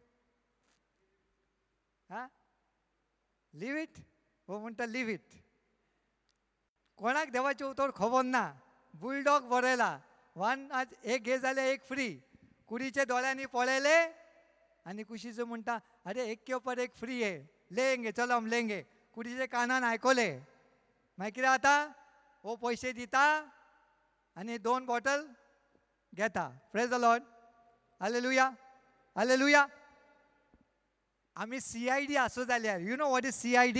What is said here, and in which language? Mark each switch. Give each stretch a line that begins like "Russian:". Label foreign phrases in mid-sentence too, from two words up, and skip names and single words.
English: Ha, leave it.
Konkani: हो म्हणटा
English: leave it.
Konkani: कोणाक देवाचे उतर खबर ना. बुलडॉग बरयला, एक घे जाल्यार एक फ्री. कुडीचे दोळ्यांनी पळयले आनी कुशीचो म्हणटा
Hindi: अरे एक के ऊपर एक फ्री है, लेंगे, चलो हम लेंगे.
Konkani: कुडीचे कानान आयकले. मागीर कितें जाता? हो पयशे दिता आनी 2 बॉटल घेता.
English: Praise the Lord.
Konkani: हालेलुया, हालेलुया. आमी CID आसूं जाल्यार,
English: you know what is CID?